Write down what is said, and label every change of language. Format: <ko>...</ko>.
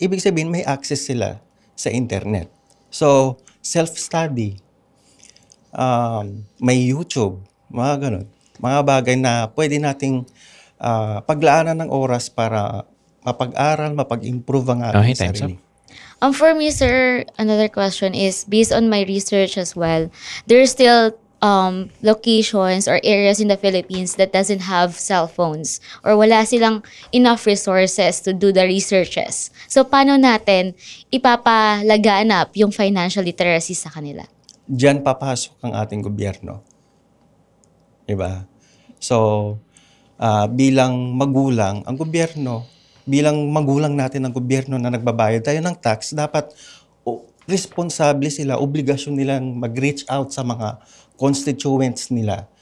<tl>Ibig sabihin may access sila sa internet. So, self-study. may YouTube, mga ganun. Mga bagay na pwede nating paglaanan ng oras para mapag-aral, mapag-improve ang</tl> <en>Okay,</en> <tl>ating</tl> <en>time's</en> <tl>sarili.</tl> <en>For me, sir, another question is based on my research as well. There's still locations or areas in the Philippines that doesn't have cell phones or</en> <tl>wala silang</tl> <en>enough resources to do the researches.</en> <tl>So, paano natin ipapalaganap yung financial literacy sa kanila? Diyan papasok ang ating gobyerno. Diba? So, bilang magulang, bilang magulang natin ng gobyerno na nagbabayad tayo ng tax, dapat responsable sila, obligasyon nilang mag-reach out sa mga constituents nila.</tl>